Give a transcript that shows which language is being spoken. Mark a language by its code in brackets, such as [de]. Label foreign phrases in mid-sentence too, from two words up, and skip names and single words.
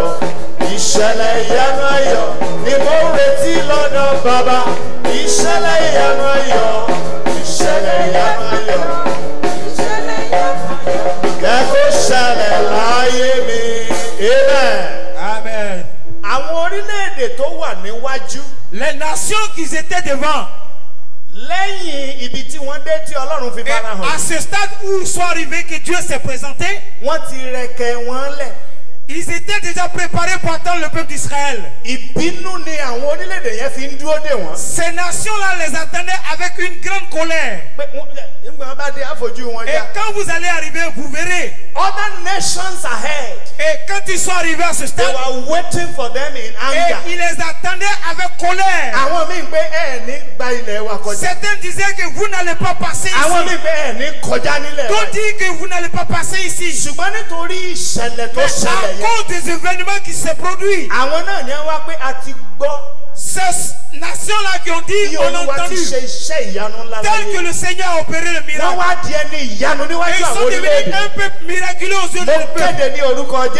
[yo] Ìṣẹ̀lẹ̀ ìyanu ayọ̀ ni mo ń retí lọ́dọ̀ Bàbá. Ìṣẹ̀lẹ̀ ìyanu ayọ̀. Ìṣẹ̀lẹ̀ ìyanu ayọ̀. Ìṣẹ̀lẹ̀ ìyanu ayọ̀ jẹ́ kó ṣẹlẹ̀ láyé mi. Amen. Amen. Àwọn orílẹ̀-èdè tó wà níwájú. [fr] Les nations qui étaient devant. [yo] Lẹ́yìn ibi tí wọ́n dé tí Ọlọ́run fi fara hàn. [fr] À ce stade où ils sont arrivés que Dieu s'est présenté. [yo] Wọ́n ti rẹ̀kẹ̀ wọn lẹ̀. [fr] Ils étaient déjà préparés pour attendre le peuple d'Israël. [yo] Ìbínú ni àwọn orílẹ̀-èdè yẹn fi ń dúró dè wọ́n. [fr] Ces nations-là les attendaient avec une grande colère. Et quand vous allez arriver, vous verrez. [en] Other nations ahead. [fr] Et quand ils sont arrivés à ce stade, [en] they were waiting for them in anger. [fr] Et ils les attendaient avec colère. Certains disaient que vous n'allez pas passer ici. D'autres disent que vous n'allez pas passer ici. Mais à cause des événements qui se produisent, Ces nations-là qui ont dit, on a entendu, tel que le Seigneur a opéré le miracle, et ils sont devenus un peuple miraculeux aux yeux de peuple.